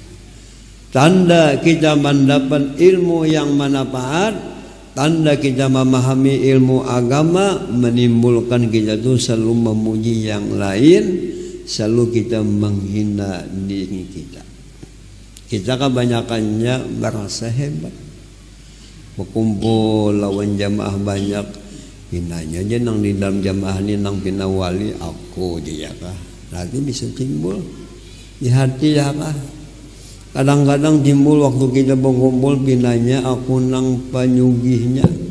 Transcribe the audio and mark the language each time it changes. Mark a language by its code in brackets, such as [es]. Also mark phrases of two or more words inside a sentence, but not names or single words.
[bjn] Tanda kita mendapat ilmu yang manfaat, tanda kita memahami ilmu agama, menimbulkan kita tuh selalu memuji yang lain, selalu kita menghina diri kita. Kita kebanyakannya merasa hebat, berkumpul lawan jamaah banyak, hinanya aja nang di dalam jamaah ini nang pina wali aku dia kah, nanti bisa timbul di hati ya kah. Kadang-kadang timbul waktu kita berkumpul pinanya aku nang penyugihnya.